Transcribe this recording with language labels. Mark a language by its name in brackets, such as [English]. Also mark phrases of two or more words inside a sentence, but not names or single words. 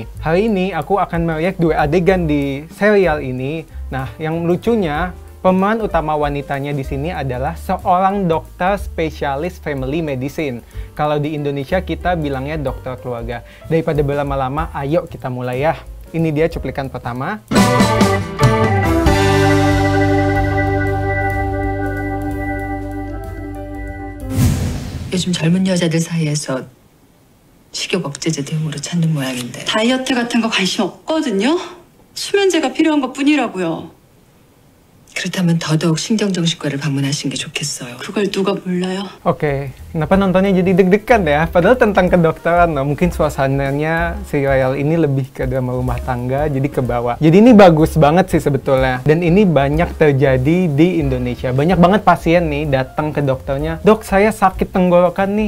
[Indonesian] Hari ini aku akan melihat dua adegan di serial ini. Nah, yang lucunya, pemeran utama wanitanya di sini adalah seorang dokter spesialis [English] family medicine. [Indonesian] Kalau di Indonesia kita bilangnya dokter keluarga. Daripada berlama-lama, ayo kita mulai ya. Ini dia cuplikan pertama. [Korean] 요즘 젊은 여자들 사이에서 식욕 억제제 대용으로 찾는 모양인데. 다이어트 같은 거 관심 없거든요. 수면제가 필요한 것뿐이라고요. 그렇다면 더더욱 신경정신과를 방문하시는 게 좋겠어요. 그걸 누가 몰라요? [Indonesian] Oke, kenapa nontonnya jadi deg-degan ya? Padahal tentang kedokteran, nah, mungkin suasananya serial ini lebih ke drama rumah tangga, jadi ke bawah. Jadi ini bagus banget sih sebetulnya. Dan ini banyak terjadi di Indonesia. Banyak banget pasien nih datang ke dokternya. Dok, saya sakit tenggorokan nih.